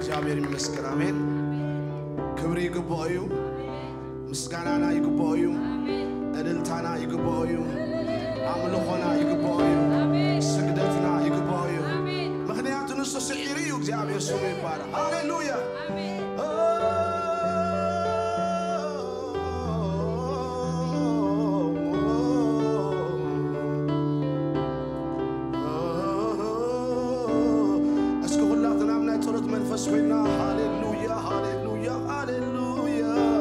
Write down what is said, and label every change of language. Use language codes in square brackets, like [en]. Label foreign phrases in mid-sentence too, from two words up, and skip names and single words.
[am] እግዚአብሔር ይመስገን [ti] አሜን ክብር ይግባው እዩ ምስጋናና ይግባው እዩ እልልታና ይግባው እዩ አምልኾና ይግባው እዩ ስግደትና ይግባው እዩ ምክንያቱም እሱ ስዒር እዩ እግዚአብሔር ስሙ ይባረክ ሃሌሉያ Hallelujah, hallelujah, hallelujah.